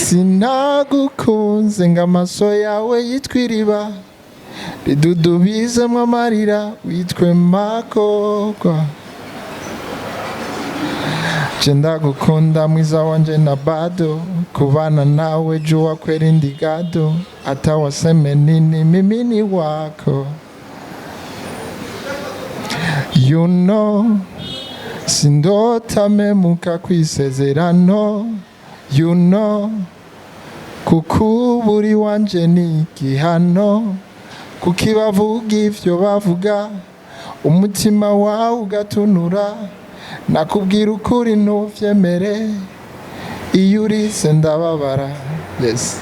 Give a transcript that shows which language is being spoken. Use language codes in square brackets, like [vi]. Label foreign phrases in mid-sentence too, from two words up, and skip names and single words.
[rn] sinagukunze ngo amaso yawe yitwa iriba ridudubizemwo amarira witwe makogwa je ndagukunda mwiza wanje [sw] na bado kubana nawe jua kweli ndigado hata waseme nini mimi ni wako [en] you know [rn] sindotamemuka kwisezerano [en] you know [rn] kukuburi wanje ni igihano kukibavuga ivyo bavuga umutima wawe ugatunura nakubwira ukuri ntuvyemere iyo urise ndababara. Yes.